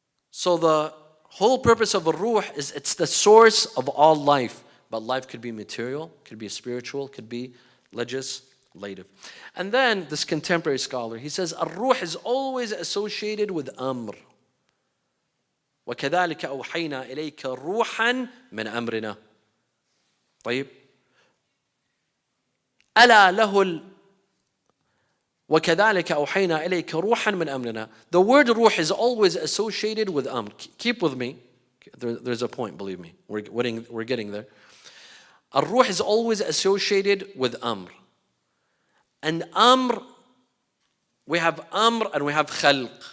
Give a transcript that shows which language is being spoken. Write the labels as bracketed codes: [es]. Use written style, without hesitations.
[en] So the whole purpose of a ruh is it's the source of all life. But life could be material, could be spiritual, could be legislative. And then this contemporary scholar, he says, الروح is always associated with أمر. [ar] وكذلك أوحينا إليك روحا من أمرنا. طيب. ألا له وكذلك أوحينا إليك روحا من أمرنا. [en] The word ruh is always associated with أمر. Keep with me. There's a point, believe me. We're getting there. الروح is always associated with أمر. And أمر, we have أمر and we have خلق.